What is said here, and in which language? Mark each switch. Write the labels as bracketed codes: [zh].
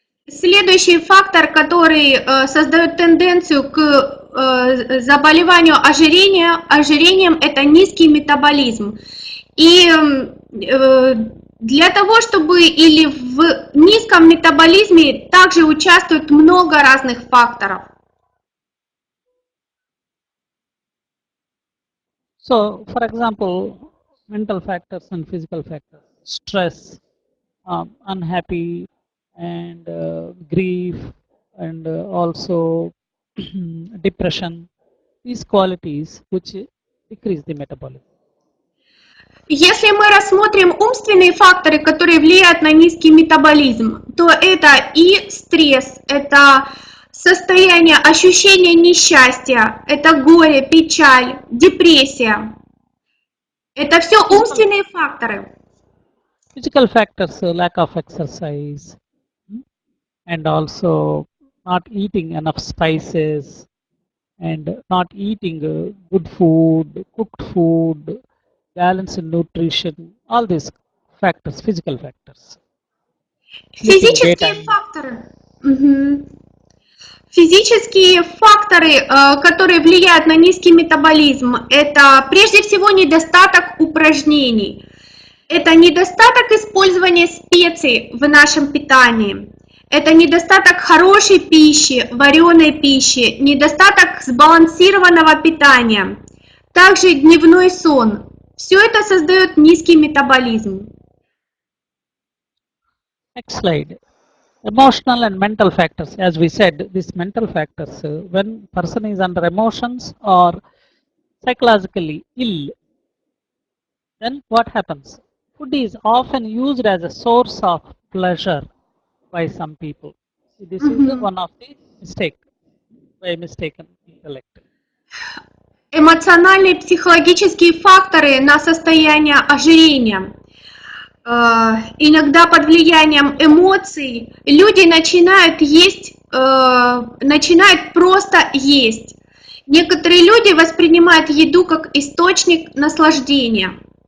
[ru] Следующий фактор, который создает тенденцию к заболеванию ожирением, это низкий метаболизм. И для того, чтобы или в низком метаболизме также участвует много разных факторов. [en] So, for example, mental factors and physical factors, stress, unhappy, and grief, and also depression, these qualities which decrease the metabolism. [ru] Если мы рассмотрим умственные факторы, которые влияют на низкий метаболизм, то это и стресс, это состояние ощущения несчастья, это горе, печаль, депрессия. Это все умственные факторы. [en] Physical factors, lack of exercise, and also not eating enough spices, and not eating good food, cooked food, balance in nutrition, all these factors, physical factors. Sleeping [ru] Физические [en] daytime. [ru] факторы. Мгм. Физические факторы, которые влияют на низкий метаболизм, это прежде всего недостаток упражнений. Это недостаток использования специй в нашем питании. Это недостаток хорошей пищи, вареной пищи, недостаток сбалансированного питания. Также дневной сон. Все это создает низкий метаболизм. [en] Next slide. Emotional and mental factors. As we said, these mental factors, when person is under emotions or psychologically ill, then what happens? Food is often used as a source of pleasure by some people. See, this is one of the mistake by mistaken intellect. [ru] Эмоциональные и психологические факторы на состояние ожирения. Иногда под влиянием эмоций люди начинают есть, начинают просто есть. Некоторые люди воспринимают еду как источник наслаждения.